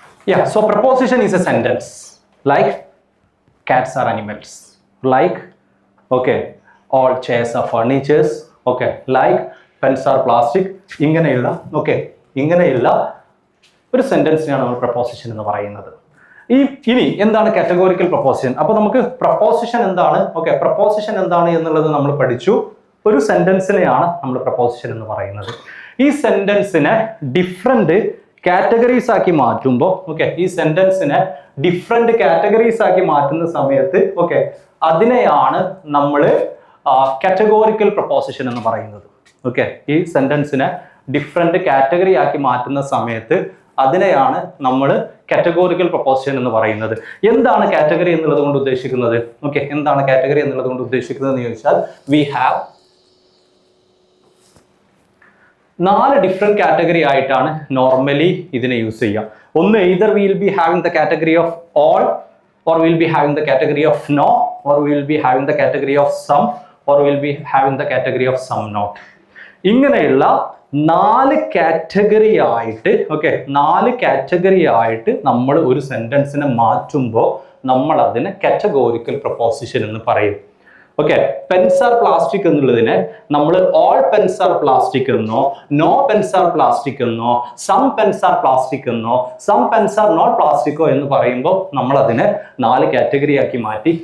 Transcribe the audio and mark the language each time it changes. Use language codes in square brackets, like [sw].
[en] Yeah, so proposition is a sentence like cats are animals, like, okay, all chairs are furnitures, okay, like pens are plastic. [ml] ഇങ്ങനെയുള്ള, okay, ഇങ്ങനെയുള്ള ഒരു സെന്റൻസിനാണ് നമ്മൾ preposition എന്ന് പറയുന്നത്. ഇനി എന്താണ് കാറ്റഗോറിക്കൽ പ്രപ്പോസിഷൻ? അപ്പൊ നമുക്ക് പ്രപ്പോസിഷൻ എന്താണ്, ഓക്കെ, പ്രപ്പോസിഷൻ എന്താണ് എന്നുള്ളത് നമ്മൾ പഠിച്ചു. ഒരു സെന്റൻസിനെയാണ് നമ്മൾ പ്രപ്പോസിഷൻ എന്ന് പറയുന്നത്. ഈ സെന്റൻസിനെ ഡിഫറെന്റ് കാറ്റഗറീസ് ആക്കി മാറ്റുമ്പോൾ, ഓക്കെ, ഈ സെന്റൻസിനെ ഡിഫറെന്റ് കാറ്റഗറീസ് ആക്കി മാറ്റുന്ന സമയത്ത്, ഓക്കെ, അതിനെയാണ് നമ്മൾ കാറ്റഗോറിക്കൽ പ്രപ്പോസിഷൻ എന്ന് പറയുന്നത്. ഓക്കെ, ഈ സെന്റൻസിനെ ഡിഫറെന്റ് കാറ്റഗറി ആക്കി മാറ്റുന്ന സമയത്ത് അതിനെയാണ് നമ്മൾ കാറ്റഗോറിക്കൽ പ്രപ്പോസിഷൻ എന്ന് പറയുന്നത്. എന്താണ് കാറ്റഗറി എന്നുള്ളത് കൊണ്ട് ഉദ്ദേശിക്കുന്നത്? ഓക്കെ, എന്താണ് കാറ്റഗറി എന്നുള്ളത് കൊണ്ട് ഉദ്ദേശിക്കുന്നത് എന്ന് ചോദിച്ചാൽ, [en] we have [ml] 4 ഡിഫറെന്റ് കാറ്റഗറി ആയിട്ടാണ് നോർമലി ഇതിനെ യൂസ് ചെയ്യുക. [en] ഒന്ന്, either we will be having the category of all, or we will be having the category of no, or we will be having the category of some, or we will be having the category of some not. [ml] ഇങ്ങനെയുള്ള 4 category ആയിട്ട്, okay, 4 category ആയിട്ട് നമ്മൾ ഒരു സെന്റൻസിനെ മാറ്റുമ്പോൾ നമ്മൾ അതിനെ categorical preposition എന്ന് പറയും. ഓക്കെ, പെൻസ് ആർ പ്ലാസ്റ്റിക് എന്നുള്ളതിനെ നമ്മൾ [en] all pens are plastic [ml] എന്നോ, [en] no pens are plastic [ml] എന്നോ, [en] some pens are plastic [ml] എന്നോ, സം പെൻസ് ആർ നോട്ട് പ്ലാസ്റ്റിക്കോ എന്ന് പറയുമ്പോൾ നമ്മൾ അതിനെ 4 കാറ്റഗറി ആക്കി മാറ്റി.